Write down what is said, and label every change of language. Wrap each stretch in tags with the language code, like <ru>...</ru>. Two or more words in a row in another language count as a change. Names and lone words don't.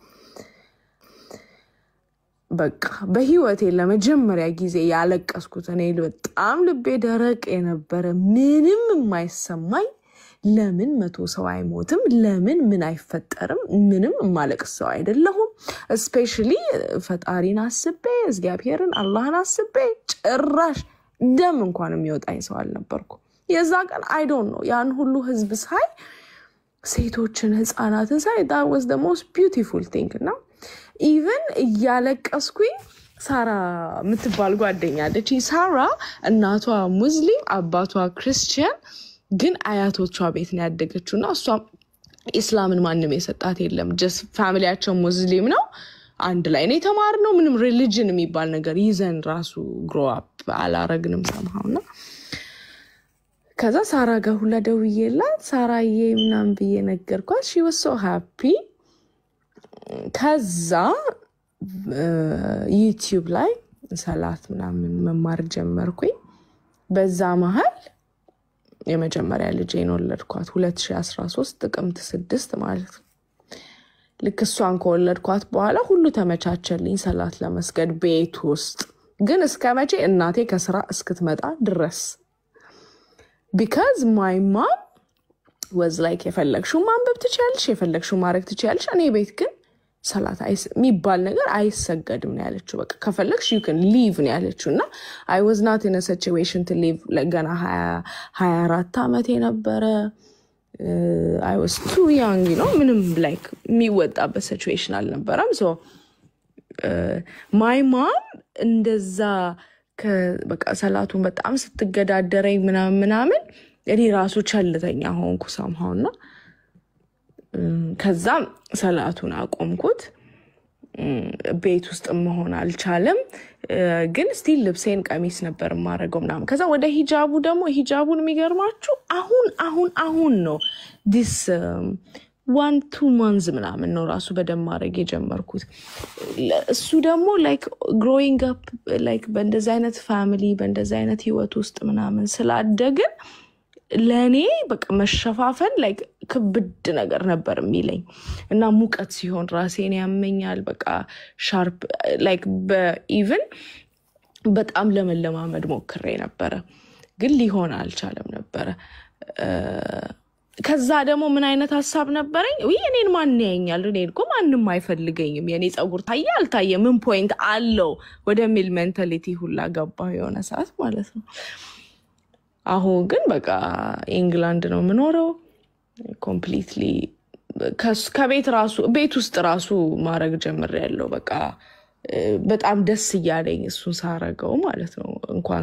<am>በቃ በህይወቴ ለመጀመሪያ ጊዜ ያለቀስኩት እኔ በጣም ልቤ ደረቅ የነበረ ምንም የማይሰማኝ ለምን 100 ሰው አይሞትም ለምን ምን አይፈጠርም ምንም ማለቅስ ሰው አይደለሁም especially ፈጣሪን አስቤ እግዚአብሔርን አላህን አስቤ ጭራሽ ደም እንኳን የሚወጣኝ ሰው አልነበርኩ የዛ ቀን</am> <en>I don't know</en> <am>ያን ሁሉ ህዝብ ሳይ ሴቶችን ህፃናትን ሳይ</am> <en>that was the most beautiful thing now even</en> <am>ያለቀስኩኝ ሳራ ምትባል ጓደኛ አለች ሳራ እናቷ ሙስሊም አባቷ ክርስቲያን ግን አያቶቿ ቤት ነው ያደገችውና እሷ እስላምን ማንንም የሰጣት የለም just ፋሚሊያቸው ሙስሊም ነው አንድ ላይ ነው የተማርነው ምንም ሪሊጅን የሚባል ነገር ይዘን ራሱ</am> <en>grow up</en> <am>አላረግንም ሰማውና ከዛ ሳራ ጋር ሁላ ደውዬላት ሳራዬ ምናምን ብዬ ነገርኳት</am> <en>she was so happy</en> <am>ከዛ ዩቲዩብ ላይ ሰላት ምናምን መማር ጀመርኩኝ በዛ መሃል የመጀመሪያ ልጄን ወለድኳት 2013 ጥቅምት 6 ማለት ልክ እሷን ከወለድኳት በኋላ ሁሉ ተመቻቸልኝ ሰላት ለመስገድ ቤት ውስጥ ግን እስከመቼ እናቴ ከስራ እስክትመጣ ድረስ</am> <en>because my mom was like</en> <am>የፈለግሽው ማንበብ ትችያለሽ የፈለግሽው ማድረግ ትችያለሽ እኔ ቤት ግን ሰላት የሚባል ነገር አይሰገድም ነው ያለችው በቃ ከፈለግሽ</am> <en>you can leave</en> <am>ነው ያለችውና</am> <en>I was not in a situation to leave</en> <am>ገና 24 አመቴ ነበረ</am> <en>I was too young you know</en> <am>ምንም like የሚወጣበት situation አልነበረም</am> <en>so my mom</en> <am>እንደዛ በቃ ሰላቱን በጣም ስትገዳደረኝ ምናምን እኔ ራሱ ቸልተኛ ሆንኩ ሳምሃውና ከዛ ሰላቱን አቆምኩት ቤት ውስጥ መሆን አልቻለም ግን ስቲል ልብሴን ቀሚስ ነበር ማረገው ምናምን ከዛ ወደ ሂጃቡ ደግሞ ሂጃቡን የሚገርማችሁ አሁን ነው</am> <en>this 1-2 months</en> <am>ምናምን ነው ራሱ በደም ማረግ የጀመርኩት እሱ ደግሞ</am> <en>like growing up like</en> <am>በእንደዛ አይነት ፋሚሊ በእንደዛ አይነት ህይወት ውስጥ ምናምን ስላደግን ለኔ በቃ መሸፋፈን like ክብድ ነገር ነበር የሚለኝ እና ሙቀት ሲሆን ራሴን ያመኛል በቃ ሻርፕ</am> <en>like even</en> <am>በጣም ለመለማመድ ሞክሬ ነበር ግን ሊሆን አልቻለም ነበር ከዛ ደግሞ ምን አይነት ሐሳብ ነበርኝ ወይ እኔን ማን ያኛል እኔን እኮ ማንንም አይፈልገኝም የኔ ጸጉር ታያ አልታየ ምን ፖይንት አለው ወደ ሚል ሜንታሊቲ ሁላ ገባሁ የሆነ ሰዓት ማለት ነው አሁን ግን በቃ ኢንግላንድ ነው ምኖረው ኮምፕሊትሊ ከቤት ራሱ ቤት ውስጥ ራሱ ማረግ ጀምሬያለሁ በቃ በጣም ደስ ይያለኝ እሱን ሳረገው ማለት ነው እንኳን</am>